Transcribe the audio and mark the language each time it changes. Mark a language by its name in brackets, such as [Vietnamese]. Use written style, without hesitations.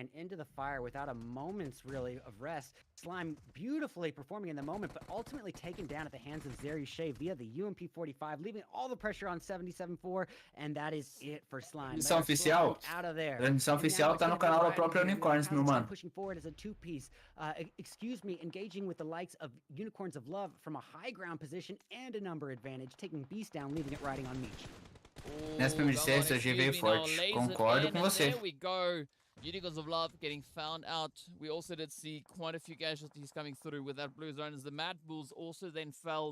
[English] Into the fire without a moment's really of rest. Slime beautifully performing in the moment, but ultimately taken down at the hands of Zeri Shea via the UMP-45, leaving all the pressure on 77-4, and that is it for Slime. [Portuguese] Transmissão oficial? Transmissão oficial tá no canal da própria Unicorns, meu mano. [English] Pushing forward as a two-piece, excuse me, engaging with the likes of Unicorns of Love from a high ground position and a number advantage, taking Beast down, leaving it riding on Meech. [Portuguese] Nessa PMGC, esse OG veio forte. Concordo com você. [English] There we go. Unicorns of Love getting found out. We also did see quite a few casualties coming through with that blue zone as the MadBulls also then fell.